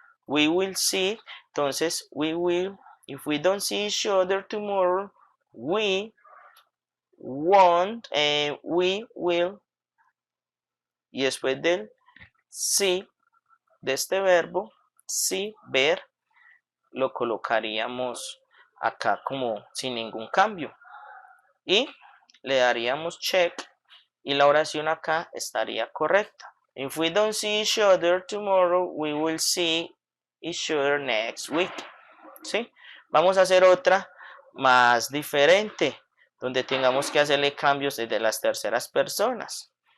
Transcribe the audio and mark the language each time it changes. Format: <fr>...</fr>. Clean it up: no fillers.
<en>We will see,</en> <es>entonces</es> <en>we will, if we don't see each other tomorrow, we won't, we will,</en> <es>y después del see, de este verbo, see, ver, lo colocaríamos acá como sin ningún cambio. Y le daríamos check y la oración acá estaría correcta.</es> <en>If we don't see each other tomorrow, we will see each other next week.</en> <es>¿Sí? Vamos a hacer otra más diferente, donde tengamos que hacerle cambios desde las terceras personas.</es>